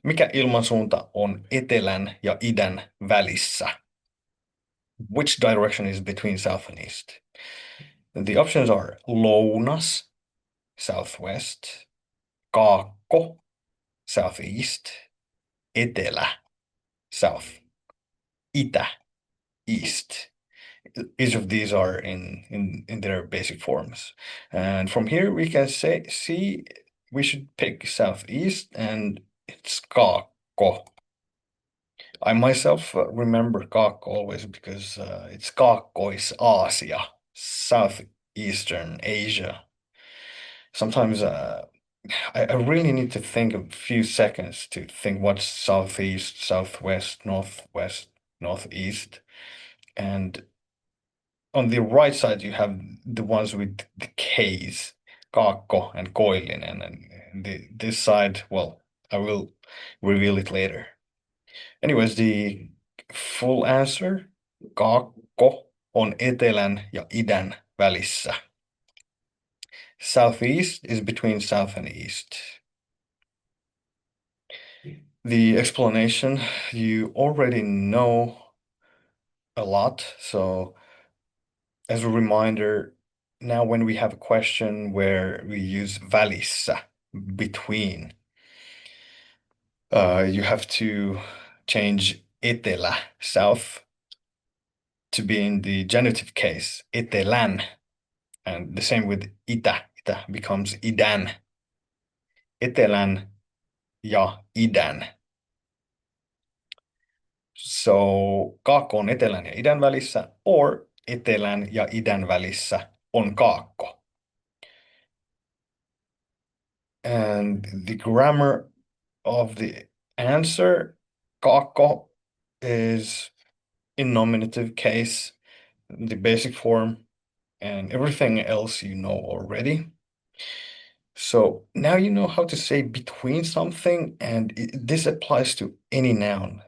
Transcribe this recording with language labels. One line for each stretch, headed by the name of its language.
Finnish: Mikä ilmansuunta on etelän ja idän välissä?
English: Which direction is between south and east? The options are lounas, southwest, kaakko, southeast, etelä, south, itä, east. Each of these are in their basic forms. And from here we can see we should pick southeast, and it's kaakko. I myself remember kaakko always because it's Kaakkois-Aasia, southeastern Asia. Sometimes I really need to think a few seconds to think what's southeast, southwest, northwest, northeast. And on the right side, you have the ones with the K's, Kaakko and Koillinen. And this side, well, I will reveal it later. Anyways, the full answer,
Finnish: kaakko on etelän ja idän välissä.
English: Southeast is between south and east. The explanation, you already know a lot. So as a reminder, now when we have a question where we use välissä, between, you have to change etelä, south, to be in the genitive case, etelän, and the same with itä.
Finnish: Itä
English: becomes
Finnish: idän. Etelän ja idän.
English: So
Finnish: kaakko on etelän ja idän välissä,
English: or
Finnish: etelän ja idän välissä on kaakko.
English: And the grammar of the answer, Kako is in nominative case, the basic form, and everything else you know already. So now you know how to say between something, and this applies to any noun.